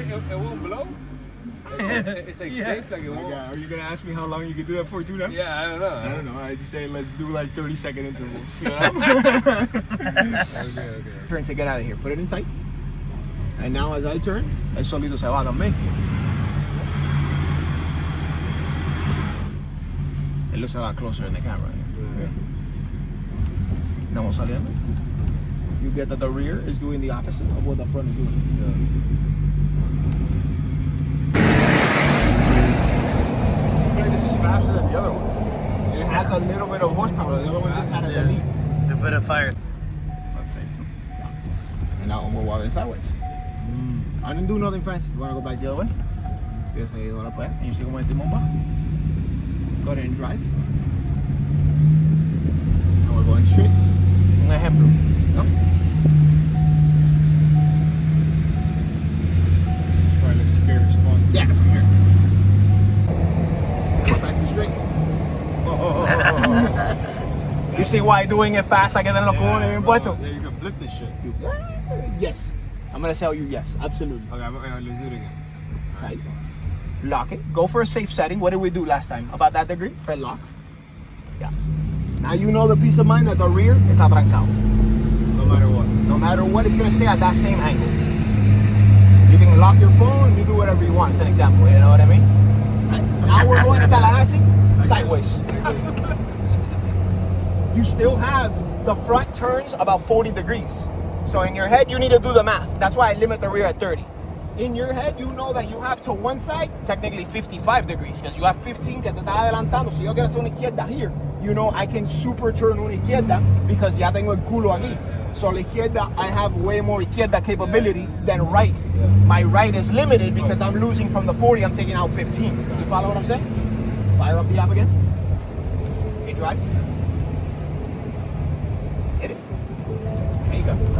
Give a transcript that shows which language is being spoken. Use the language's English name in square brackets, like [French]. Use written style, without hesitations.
[English] It won't blow? It's like safe, like it won't. Are you gonna ask me how long you can do that for too now? Yeah, I don't know. I don't know. I'd say let's do like 30-second intervals. You know? Okay. Turn to get out of here. Put it in tight. And now as I turn, [Spanish] el solito se va también. [English] It looks a lot closer in the camera. Okay. Now [Spanish] vamos saliendo. [English] You get that the rear is doing the opposite of what the front is doing. I feel like this is faster than the other one. It has a little bit of horsepower. The other one just had a delete. A bit of fire. And now we're walking sideways. I didn't do nothing fancy. You want to go back the other way? [Spanish] Tienes ahí toda la puerta. [English] And you see [Spanish] como el timón va. [English] Go ahead and drive. And we're going straight. [Spanish] Un ejemplo. ¿No? [English] Probably looks scary as fun. Yeah, from here. Go back to straight. You see why doing it fast I [Spanish] quedan los cojones bien puestos? [English] Yeah, you can flip this shit. Yes. I'm going to tell you yes. Absolutely. Okay, let's do it again. Right. Lock it. Go for a safe setting. What did we do last time? About that degree? Press lock. Yeah. Now you know the peace of mind that the rear [Spanish] está trancado. [English] No matter what. No matter what, it's going to stay at that same angle. You can lock your phone, you do whatever you want. It's an example, you know what I mean? Right. Now we're going to Tallahassee, sideways. You still have the front turns about 40 degrees. So in your head, you need to do the math. That's why I limit the rear at 30. In your head, you know that you have to one side, technically 55 degrees, because you have 15 [Spanish] que te está adelantando. [English] So [Spanish] yo quiero hacer una izquierda [English] here. You know, I can super turn [Spanish] una izquierda [English] because [Spanish] ya tengo el culo aquí. [English] So [Spanish] la izquierda, [English] I have way more izquierda capability than right. My right is limited because I'm losing from the 40, I'm taking out 15. You follow what I'm saying? Fire up the app again. Okay, drive. Hit it. There you go.